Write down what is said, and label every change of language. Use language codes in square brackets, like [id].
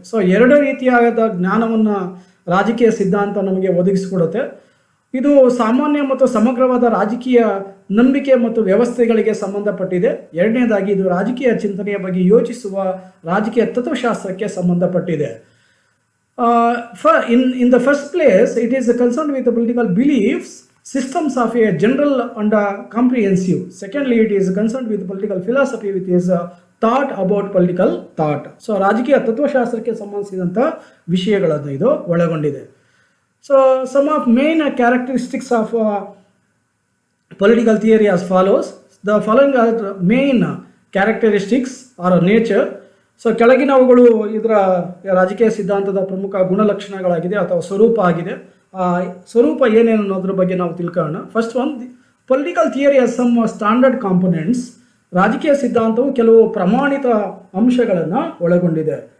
[kn] So 2 ರೀತಿಯಾದ ಜ್ಞಾನವನ್ನು ರಾಜಕೀಯ ಸಿದ್ಧಾಂತ ನಮಗೆ ಒದಗಿಸಿಕೊಡುತ್ತೆ. ಇದು ಸಾಮಾನ್ಯ ಮತ್ತು ಸಮಗ್ರವಾದ ರಾಜಕೀಯ ನಂಬಿಕೆ ಮತ್ತು ವ್ಯವಸ್ಥೆಗಳಿಗೆ ಸಂಬಂಧಪಟ್ಟಿದೆ. ಎರಡನೇದಾಗಿ ಇದು ರಾಜಕೀಯ ಚಿಂತನೆಯ ಬಗ್ಗೆ ಯೋಚಿಸುವ ರಾಜಕೀಯ ತತ್ವಶಾಸ್ತ್ರಕ್ಕೆ ಸಂಬಂಧಪಟ್ಟಿದೆ. [en] In the first place, it is concerned with the political beliefs, systems of a general and comprehensive. Secondly, it is concerned with political philosophy, which is thought about political thought. [kn] So ರಾಜಕೀಯ ತತ್ವಶಾಸ್ತ್ರಕ್ಕೆ ಸಂಬಂಧಿಸಿದಂಥ ವಿಷಯಗಳನ್ನು ಇದು ಒಳಗೊಂಡಿದೆ. [en] So some of main characteristics of political theory as follows. The following are the main characteristics or nature. [kn] So ಕೆಳಗಿನವುಗಳು ಇದರ ರಾಜಕೀಯ ಸಿದ್ಧಾಂತದ ಪ್ರಮುಖ ಗುಣಲಕ್ಷಣಗಳಾಗಿದೆ ಅಥವಾ ಸ್ವರೂಪ ಆಗಿದೆ. ಸ್ವರೂಪ ಏನೇನು ಅನ್ನೋದ್ರ ಬಗ್ಗೆ ನಾವು ತಿಳ್ಕೊಳ್ಳೋಣ. [en] First one, political theory as some standard components. [kn] ರಾಜಕೀಯ ಸಿದ್ಧಾಂತವು ಕೆಲವು ಪ್ರಮಾಣಿತ ಅಂಶಗಳನ್ನು ಒಳಗೊಂಡಿದೆ.